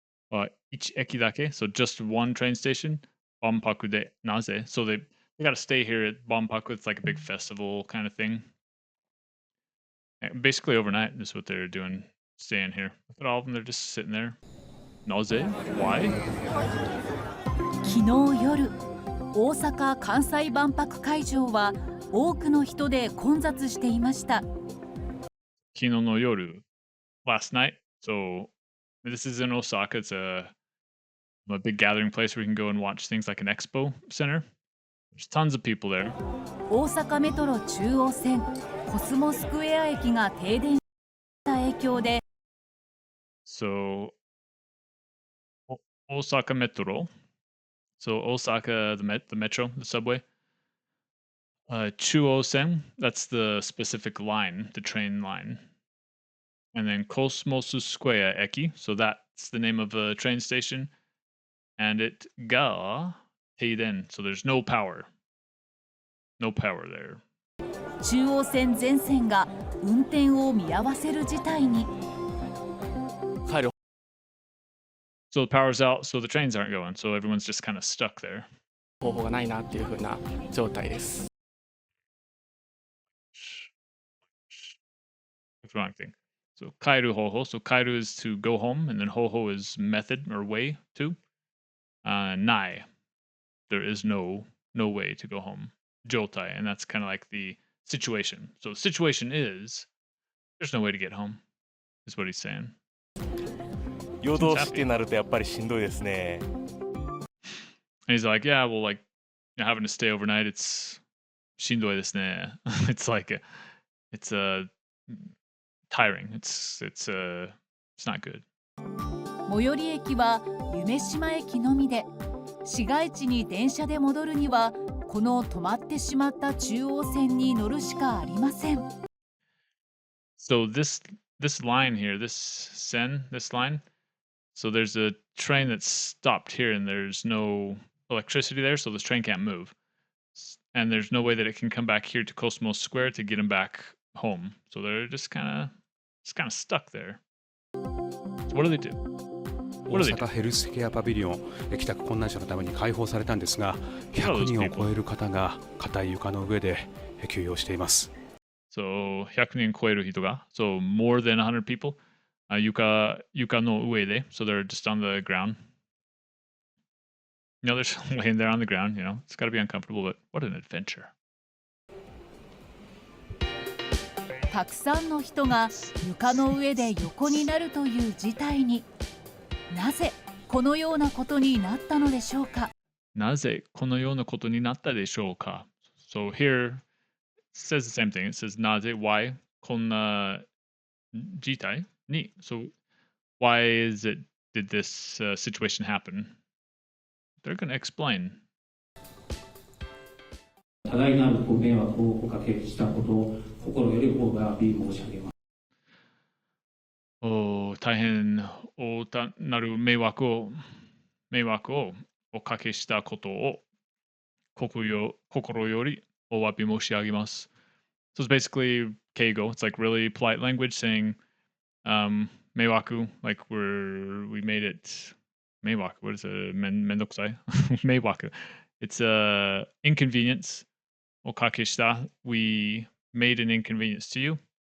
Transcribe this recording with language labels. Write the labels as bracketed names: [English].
[Japanese] Ichi eki dake. [English] So just one train station. [Japanese] Banpaku de naze. [English] So they got to stay here at Banpaku. It's like a big festival kind of thing. Basically overnight is what they're doing, staying here. Look at all of them, they're just sitting there. Nausea? Why? [Japanese] 昨日夜、大阪・関西万博会場は多くの人で混雑していました。 Kino no yoru. [English] Last night. So this is in Osaka. It's a big gathering place where you can go and watch things like an expo center. There's tons of people there. [Japanese] 大阪メトロ中央線コスモスクエア駅が停電した影響で、 [English] So Osaka Metro. So Osaka, the metro, the subway. Chuo-sen, that's the specific line, the train line. And then Cosmos Square Eki, so that's the name of a train station. And it [Japanese] ga Teiden, [English] so there's no power. No power there. [Japanese] 中央線全線が運転を見合わせる事態に。 [English] So the power's out, so the trains aren't going, so everyone's just kind of stuck there. [Japanese] 方法がないなっていう風な状態です。 [English] That's the wrong thing. So [Japanese] kairu hoho. [English] So kairu is to go home, and then hoho is method or way to. Nai. There is no way to go home. Jotai, and that's kind of like the situation. So the situation is there's no way to get home, is what he's saying. [Japanese] 夜通しってなるとやっぱりしんどいですね。 [English] And he's like, yeah, well, like having to stay overnight, it's [Japanese] shindoi desu ne. [English] It's like it's tiring. It's not good. [Japanese] 最寄り駅は夢島駅のみで、市街地に電車で戻るにはこの止まってしまった中央線に乗るしかありません。 [English] So this line here, this line. So there's a train that's stopped here, and there's no electricity there, so this train can't move. And there's no way that it can come back here to Cosmos Square to get them back home. So they're just kind of stuck there. So what do? [Japanese] 大阪ヘルスケアパビリオン帰宅困難者のために開放されたんですが、100人を超える方が硬い床の上で休養しています。 [English] So [Japanese] 100人超える人が [English] so more than 100 people. [Japanese] 床の上で [English] so they're just on the ground. You know, they're just laying there on the ground, you know. It's got to be uncomfortable, but what an adventure. [Japanese] たくさんの人が床の上で横になるという事態に。なぜこのようなことになったのでしょうか。なぜこのようなことになったでしょうか。 [English] So here it says the same thing. It says なぜ why [Japanese] こんな事態に [English] So why did this situation happen? They're going to explain. [Japanese] 多大なるご迷惑をおかけしたことを心よりお詫び申し上げます。大変なる迷惑をおかけしたことを心よりお詫び申し上げます。 [English] So it's basically keigo. It's like really polite language saying 迷惑 like we made it 迷惑 what is it [Japanese] めんどくさい迷惑 [English] It's a inconvenience [Japanese] おかけした [English] We made an inconvenience to you.